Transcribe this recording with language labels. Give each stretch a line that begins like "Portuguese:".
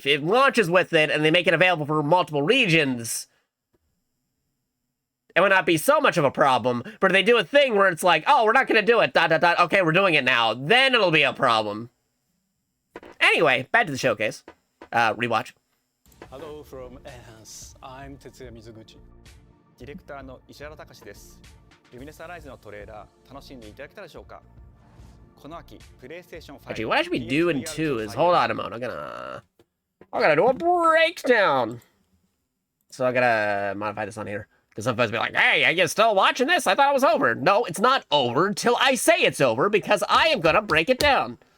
English: If it launches with it and they make it available for multiple regions, it would not be so much of a problem. But if they do a thing where it's like, oh, we're not going to do it, ... okay, we're doing it now, then it'll be a problem. Anyway, back to the showcase. Rewatch. Hello from Enhance. I'm Tetsuya Mizuguchi.
Japanese: ディレクターの石原隆です。ルミネスアライズのトレーラー楽しんでいただけたでしょうか。この秋、PlayStation 5。
English: Actually, what I should be doing too is, hold on a moment, I gotta do a breakdown. So I gotta modify this on here. Because some folks be like, hey, are you still watching this? I thought it was over. No, it's not over till I say it's over, because I am gonna break it down.